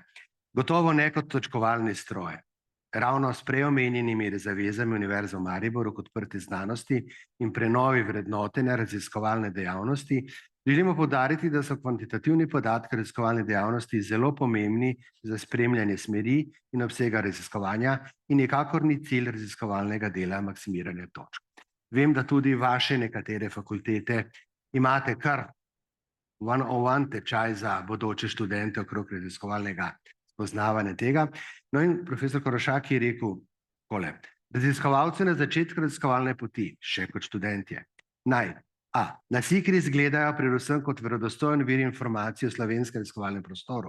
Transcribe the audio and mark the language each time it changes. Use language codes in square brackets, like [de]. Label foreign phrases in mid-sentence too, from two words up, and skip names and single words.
[sl] Gotovo ne kot točkovalni stroj. Ravno s preomenjenimi zavezami Univerze v Mariboru kot odprte znanosti in prenovi vrednotenja raziskovalne dejavnosti želimo poudariti, da so kvantitativni podatki raziskovalne dejavnosti zelo pomembni za spremljanje smeri in obsega raziskovanja in nikakor ni cilj raziskovalnega dela maksimiranja točk. Vem, da tudi vaše nekatere fakultete imate kar [en] one-on-one [sl] tečaj za bodoče študente okrog raziskovalnega spoznavanja tega. No in profesor Korošak je rekel takole, raziskovalci na začetku raziskovalne poti, še kot študentje, naj na SICRIS gledajo predvsem kot verodostojen vir informacij o slovenskem raziskovalnem prostoru.